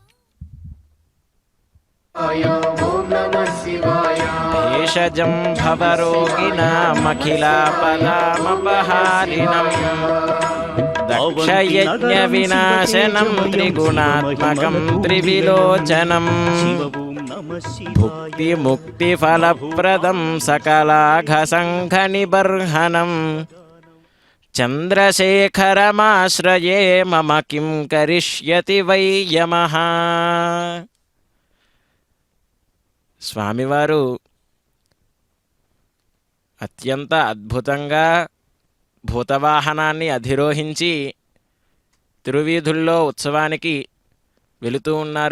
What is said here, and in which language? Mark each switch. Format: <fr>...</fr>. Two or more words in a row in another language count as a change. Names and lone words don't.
<sa>भेषजं भवरोगिणामखिलापदामपहारिणं दक्षयज्ञविनाशनं त्रिगुणात्मकं त्रिविलोचनं भुक्तिमुक्तिफलप्रदं सकलाघसङ्घनिबर्हनं चन्द्रशेखरमाश्रये मम किं करिष्यति वै यमः.</sa> <te>స్వామివారు అత్యంత అద్భుతంగా భూతవాహనాన్ని అధిరోహించి తిరువీధుల్లో ఉత్సవానికి వెళుతూ ఉన్నారు.</te>